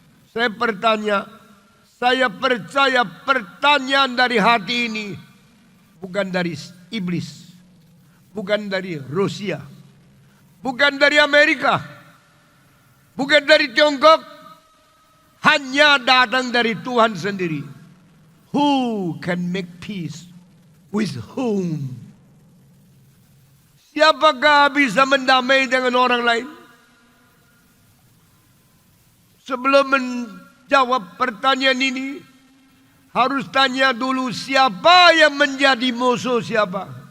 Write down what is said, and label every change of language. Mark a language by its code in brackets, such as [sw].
[id] Saya bertanya, saya percaya pertanyaan dari hati ini bukan dari iblis, bukan dari Rusia, bukan dari Amerika, bukan dari Tiongkok, hanya datang dari Tuhan sendiri. [en] Who can make peace with whom? [id] Siapakah bisa mendamai dengan orang lain? Sebelum menjawab pertanyaan ini, harus tanya dulu siapa yang menjadi musuh siapa.